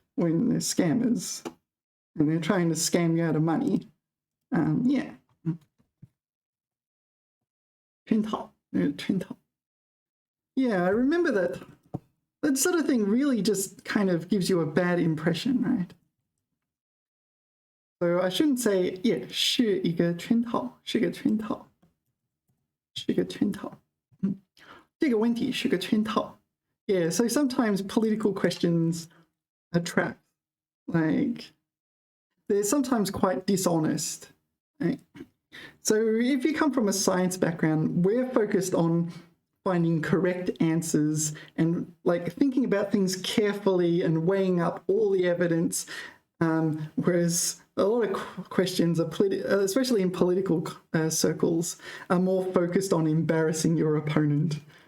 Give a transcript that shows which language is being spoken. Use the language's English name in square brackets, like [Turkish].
[English] when they're scammers and they're trying to scam you out of money. Yeah. [Chinese] 圈套, 圈套. [English] Yeah, I remember that. That sort of thing really just kind of gives you a bad impression, right? So I shouldn't say, yeah, [Chinese] 是一个圈套, 是个圈套, 是个圈套. 这个问题是个圈套. [English] Yeah, so sometimes political questions are traps. Like, they're sometimes quite dishonest. Right? So if you come from a science background, we're focused on finding correct answers and like thinking about things carefully and weighing up all the evidence, whereas a lot of questions, are especially in political circles, are more focused on embarrassing your opponent.